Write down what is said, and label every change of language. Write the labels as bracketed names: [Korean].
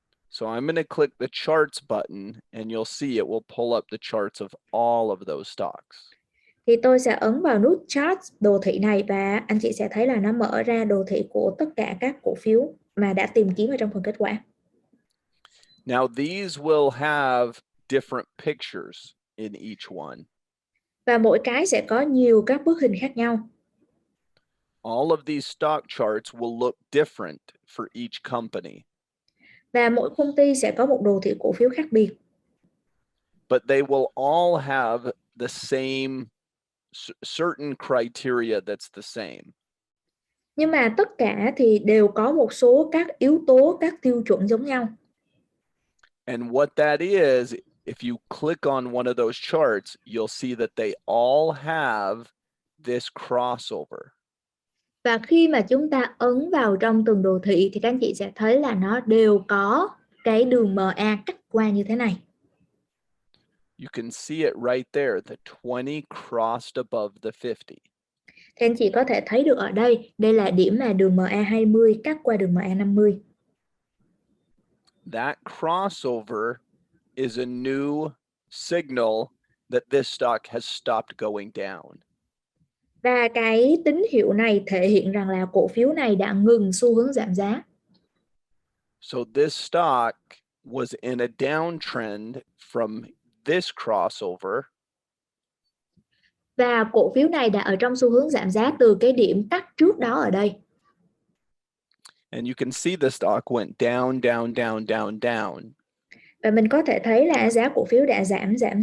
[English] So I'm going to click the charts button and you'll see it will pull up the charts of all of those stocks. [Vietnamese] Thì tôi sẽ ấn vào nút charts đồ thị này và anh chị sẽ thấy là nó mở ra đồ thị của tất cả các cổ phiếu mà đã tìm kiếm ở trong phần kết quả. [English] Now these will have different pictures in each one. [Vietnamese] Và mỗi cái sẽ có nhiều các bức hình khác nhau. [English] All of these stock charts will look different for each company, [Vietnamese] Và mỗi công ty sẽ có một đồ thị cổ phiếu khác biệt. [English] but they will all have the same certain criteria that's the same. [Vietnamese] Nhưng mà tất cả thì đều có một số các yếu tố, các tiêu chuẩn giống nhau. [English] And what that is, if you click on one of those charts, you'll see that they all have this crossover. [Vietnamese] Và khi mà chúng ta ấn vào trong từng đồ thị thì các anh chị sẽ thấy là nó đều có cái đường MA cắt qua như thế này. [English] You can see it right there, the 20 crossed above the 50. [Vietnamese] Thì anh chị có thể thấy được ở đây là điểm mà đường MA20 cắt qua đường MA50. [English] That crossover is a new signal that this stock has stopped going down. [Vietnamese] Và cái tín hiệu này thể hiện rằng là cổ phiếu này đã ngừng xu hướng giảm giá. [English] So this stock was in a downtrend from this crossover. [Vietnamese] Và cổ phiếu này đã ở trong xu hướng giảm giá từ cái điểm cắt trước đó ở đây. [English] And you can see the stock went down, down, down, down, down. [Vietnamese] Và mình có thể thấy là giá cổ phiếu đã giảm.